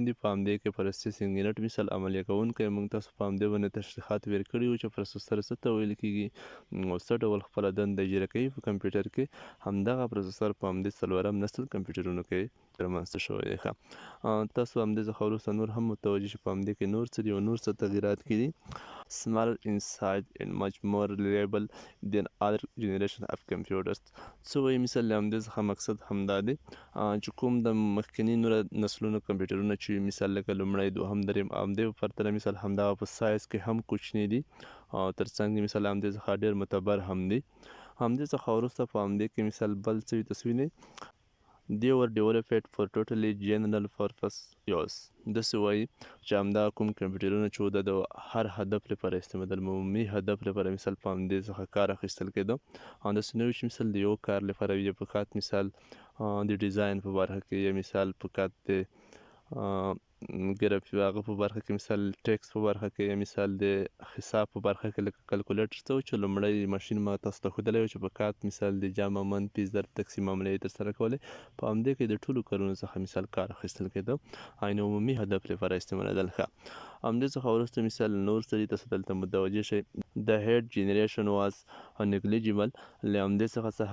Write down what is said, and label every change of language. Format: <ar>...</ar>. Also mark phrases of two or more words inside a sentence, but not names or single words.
<ps>دي په همدې کې</ps> <en>processing unit</en> <ps>مثال عملیه کوونکی موږ تاسو په همدې باندې تشریحات ورکړي وو چې پروسسر څه ته ویل کیږي او څه ډول خپله دنده اجرا کوي په کمپیوټر کې همدغه پروسسر په همدې څلورم نسل کمپیوټرونو کې رامنځته شوی دی تاسو همدې څخه وروسته نور هم متوجه شئ په همدې کې نور څه دي او نور څه تغییرات کې دي</ps> <en>smaller in size and much more reliable than other generation of computers</en> <ps>څه وایي مثال له همدې څخه مقصد همدا دی چې کوم د مخکیني نورو نسلونو کمپیوټرونه چې مثال لکه لومړی دوهم دریم همدې په پرتله مثال همدغه په سایز کې هم کوچني دي ترڅنګ مثال همدې څخه ډېر معتبر هم دي همدې څخه وروسته په همدې کې مثال بل څه وي تاسو وینئ</ps> <en>They were developed for totally general purpose use</en> <ps>داسې وایي چې همدا کوم کمپیوټرونه چې د هر هدف لپاره استعمال عمومي هدف لپاره مثال په همدې څخه کار اخیستل کېده او داسې نه وي چې مثال د یو کار لپاره وي فقط مثال د ډیزاین په برخه کې یا مثال فقط د هغه په برخه کې مثال ټیکس په برخه کې یا مثال د حساب په برخه کې لکه کلکولیټر څه و چې لومړی ماشین ما تاسو ته ښودلی و چې فقط مثال د جمع منفي ضرب تقسیم عملیې ترسره کولې په همدې کې د ټولو کارونو څخه مثال کار اخیستل کېده عین عمومي هدف لپاره استعمالېدل ښه همدې څخه وروسته مثال نور څه دي تاسو دلته متوجه شئ د</ps> <en>heat generation was negligible</en> <ps>له همدې څخه څه</ps>